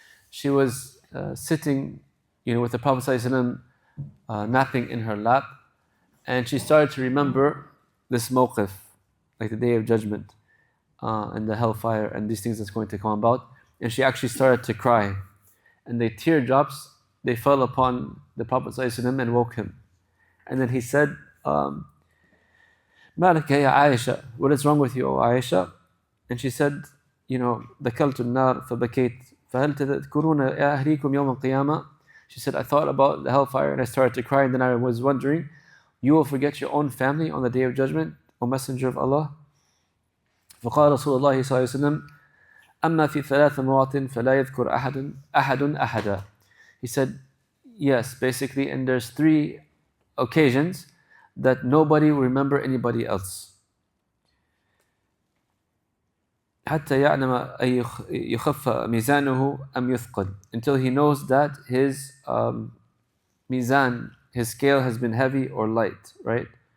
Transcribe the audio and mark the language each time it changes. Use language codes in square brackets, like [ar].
[en] She was sitting, with the Prophet ﷺ napping in her lap, and she started to remember this mawqif, like the Day of Judgment, and the hellfire and these things that's going to come about. And she actually started to cry, and the teardrops, they fell upon the Prophet ﷺ and woke him. And then he said, [ar] مَالَكَ يَا عَائِشَةَ, [en] what is wrong with you, O Aisha? And she said, [ar] دَكَلْتُ النَّارِ فَبَكَيْتُ فَهَلْ تَذْكُرُونَ أَهْلِيكُمْ يَوْمَ الْقِيَامَةِ. [en] She said, I thought about the hellfire and I started to cry, and then I was wondering, you will forget your own family on the Day of Judgment, O Messenger of Allah? [ar] فقال رسول الله صلى الله عليه وسلم أما في ثلاث مواطن فلا يذكر أحد أحدا. [en] He said, yes, basically, and there's 3 occasions that nobody will remember anybody else. [ar] حتى يعلم أن يخف ميزانه أم يثقل, [en] until he knows that his mizan, his scale, has been heavy or light, right?